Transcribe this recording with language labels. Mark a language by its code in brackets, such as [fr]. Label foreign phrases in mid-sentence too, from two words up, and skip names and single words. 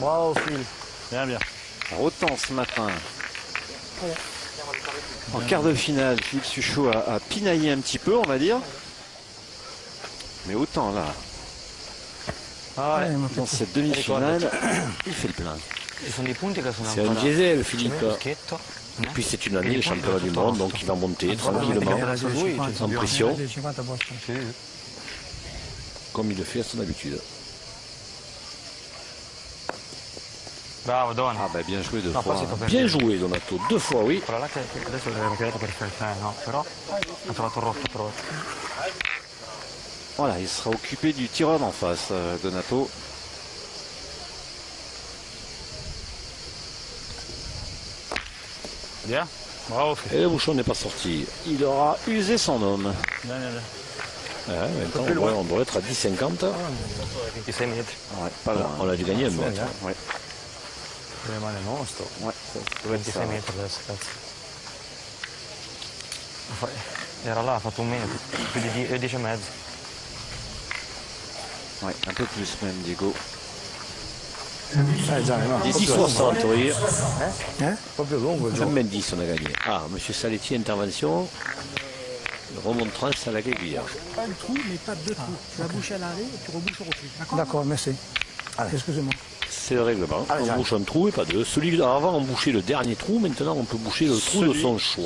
[fr] Bravo, Phil. Bien, bien. Alors, autant ce matin, en quart de finale, Philippe Suchot a pinaillé un petit peu, on va dire. Mais autant là, Ah, ouais. dans cette demi-finale, il fait le plein. [it] Ci sono dei punti che sono [fr] C'est un [it] ancora... [fr] diesel, Philippe. [it] Schietto. [fr] Et puis c'est une année, le championnat du monde, donc il va monter tranquillement, sans pression, comme il le fait à son habitude. Bravo, Don. Ah bah bien joué deux [it] No, [fr] fois. [it] poi si fa per [fr] Bien joué, Donato. 2 fois, oui. [it] Quella là che adesso l'aveva tirato perfetta, no? Però ha trovato il rosso però. [fr] Voilà, il sera occupé du tireur en face, Donato. Bien. Bravo, Philippe. Et le bouchon n'est pas sorti. Il aura usé son homme. Bien, bien, bien. Ouais, maintenant, on doit être à 10,50. [it] 26 metri. [fr] Ouais, pas loin. On a dû gagner un mètre. Ouais. [it] Rimane nostro. [fr] Ouais, ça doit être ça. [it] 26 metri adesso, cazzo. Era là, ha fatto un metro, più di 10 e mezzo. [fr] Ouais, un peu plus même, Diego. [it] Gianni, no. [fr] 10,60, oui. Proprio lungo il gioco. Même 10, on a gagné. Ah, monsieur Saletti, intervention. Remontrance à la guéguille. Pas un trou, mais pas deux trous. Tu vas boucher à l'arrêt et tu rebouches au retour. D'accord? D'accord, merci. Excusez-moi. C'est le règlement. On bouche un trou et pas deux. Celui d'avant, on bouchait le dernier trou. Maintenant, on peut boucher le trou de son choix.